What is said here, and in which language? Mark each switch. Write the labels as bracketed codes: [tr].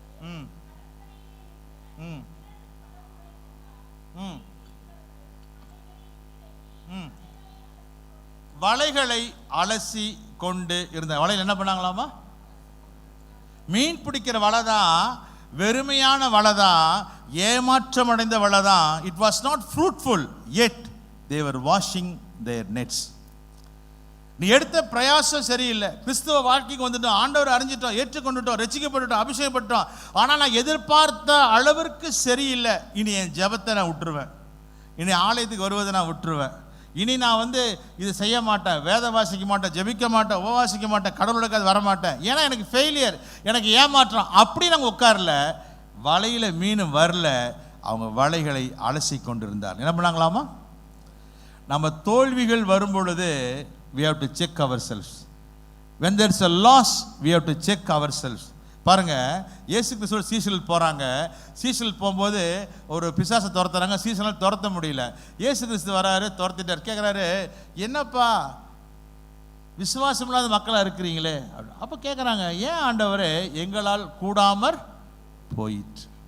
[ta] ம் ம் ம் ம் வலைகளை அலசி கொண்டு இருந்த வலையில் என்ன பண்ணாங்களாமா? மீன் பிடிக்கிற வலை தான், வெறுமையான வலை தான், ஏமாற்றம் அடைந்த வலை தான். [en] It was not fruitful yet they were washing their nets. [ta] நீ எடுத்த பிரயாசம் சரியில்லை. கிறிஸ்துவ வாழ்க்கைக்கு வந்துட்டோம், ஆண்டவர் அறிஞ்சிட்டோம், ஏற்றுக்கொண்டுட்டோம், ரட்சிக்கப்பட்டுட்டோம், அபிஷேகப்பட்டோம். ஆனால் நான் எதிர்பார்த்த அளவிற்கு சரியில்லை. இனி என் ஜெபத்தை நான் விட்டுருவேன், இனி ஆலயத்துக்கு வருவதை நான் விட்டுருவேன், இனி நான் இது செய்ய மாட்டேன், வேத வாசிக்க மாட்டேன், ஜெபிக்க மாட்டேன், உபவாசிக்க மாட்டேன், கடவுளுக்கு அது வரமாட்டேன், ஏன்னா எனக்கு ஃபெயிலியர், எனக்கு ஏமாற்றம். அப்படி நாங்கள் உட்காரல, வலையில் மீன் வரல, அவங்க வலைகளை அலசி கொண்டிருந்தார். என்ன பண்ணாங்களாமா? நம்ம தோல்விகள் வரும் பொழுது [en] we have to check ourselves. When there is a loss we have to check ourselves. [ta] பாருங்க, இயேசு கிறிஸ்து சீசல் போகிறாங்க. சீசல் போகும்போது ஒரு பிசாசை துரத்துறாங்க, சீசனால் துரத்த முடியல. இயேசு கிறிஸ்து வராரு, துரத்திட்டார். கேட்குறாரு, என்னப்பா விசுவாசம் இல்லாத மக்களாக இருக்கிறீங்களே? அப்போ கேட்குறாங்க, ஏன் ஆண்டவரே எங்களால் கூடாமற் போயிற்று?